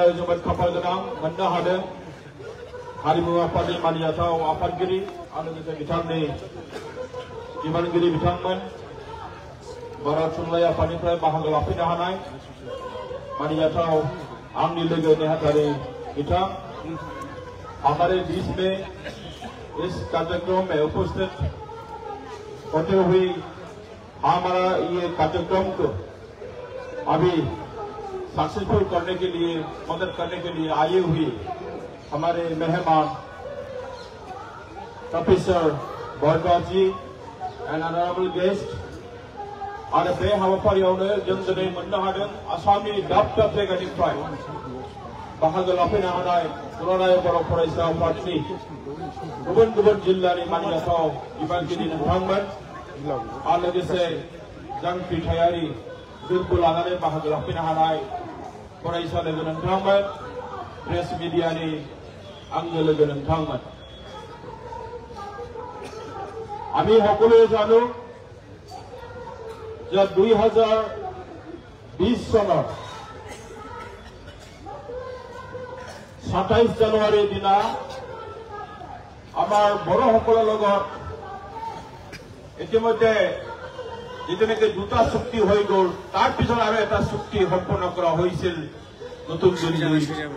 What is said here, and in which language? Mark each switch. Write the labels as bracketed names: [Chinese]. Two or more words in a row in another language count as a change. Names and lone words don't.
[Bodo] जोबोद खाफाल गोनां मोननो हादों हारिमु आफादनि मानिजाथाव आफादगिरि आरो लोगोसे बिथांनि बिबानगिरि बिथांमोन बर' थुनलाइ आफादनिफ्राय बाहागो लाफैनो हानाय मानिजाथाव आंनि लोगो नेहाथारि बिथां [Hindi] हमारे बीच में इस कार्यक्रम में उपस्थित होते हुए हमारा ये कार्यक्रम को अभी सक्सेसफुल करने के लिए मदद करने के लिए आए हुए हमारे मेहमान [Bodo] प्रोफेसर भारद्वाज जी [English] and honourable guest [Bodo] आरो बे हाबाफारियावनो जों दिनै मोननो हादों आसामनि दाब दाब जायगानिफ्राय बाहागो लाफैनो हानाय दुलाराय बर' फरायसा आफादनि गुबुन गुबुन जिल्लानि मानिजाथाव बिबानगिरि नोंथांमोन आरो लोगोसे जांख्रिथायारि बिलखौ लानानै बाहागो लाफैनो हानाय फरायसा लोगो नोंथांमोन प्रेस मिडियानि आंगो लोगो नोंथांमोन [Assamese] আমি সকলোৱে জানো যে 2020 চনৰ 27 জানুৱাৰীৰ দিনা আমাৰ বড়োসকলৰ লগত ইতিমধ্যে যেটো নেকি দুটা চুক্তি হৈ গ'ল তাৰ পিছত আৰু এটা চুক্তি সম্পন্ন কৰা হৈছিল নতুন দিল্লীত